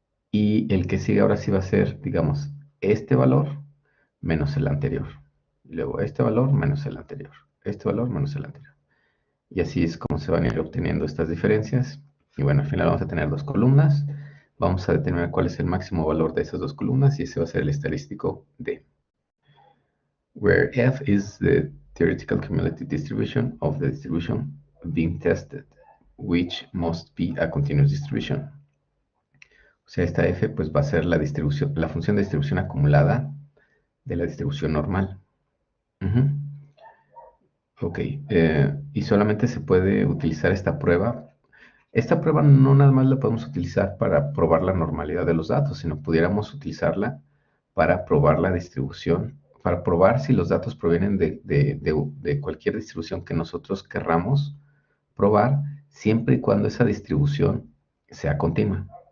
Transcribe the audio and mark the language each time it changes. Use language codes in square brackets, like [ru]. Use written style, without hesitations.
[es] Y el que sigue ahora sí va a ser, digamos, este valor menos el anterior. Luego este valor menos el anterior. Este valor menos el anterior. Y así es como se van a ir obteniendo estas diferencias. Y bueno, al final vamos a tener dos columnas. Vamos a determinar cuál es el máximo valor de esas dos columnas y ese va a ser el estadístico D. [en] Where F is the theoretical cumulative distribution of the distribution being tested, which must be a continuous distribution. [es] O sea, esta F pues va a ser la distribución, la función de distribución acumulada de la distribución normal. Ok, y solamente se puede utilizar esta prueba. Esta prueba no nada más la podemos utilizar para probar la normalidad de los datos, sino pudiéramos utilizarla para probar la distribución, para probar si los datos provienen de cualquier distribución que nosotros querramos probar, siempre y cuando esa distribución sea continua.